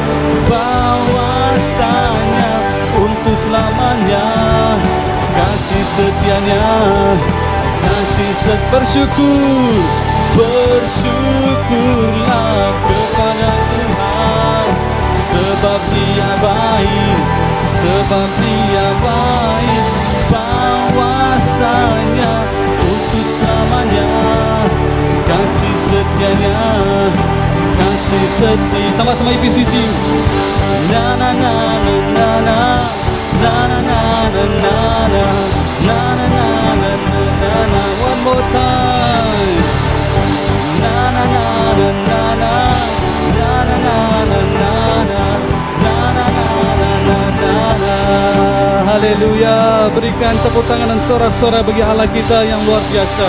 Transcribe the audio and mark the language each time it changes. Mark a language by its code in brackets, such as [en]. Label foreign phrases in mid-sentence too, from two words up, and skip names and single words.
[id] Bahwasanya untuk selamanya, kasih setianya, kasih bersyukurlah kepada Tuhan, sebab Dia baik, sebab Dia baik. Bahwasanya untuk selamanya, kasih setianya, kasih setia. Sama-sama IPCC. Na na na na na na na na na na na na na na na na na. [en] One more time. Na na na na na na na na na na na na na na. [id] Haleluya. Berikan tepuk tangan dan sorak-sorai bagi Allah kita yang luar biasa.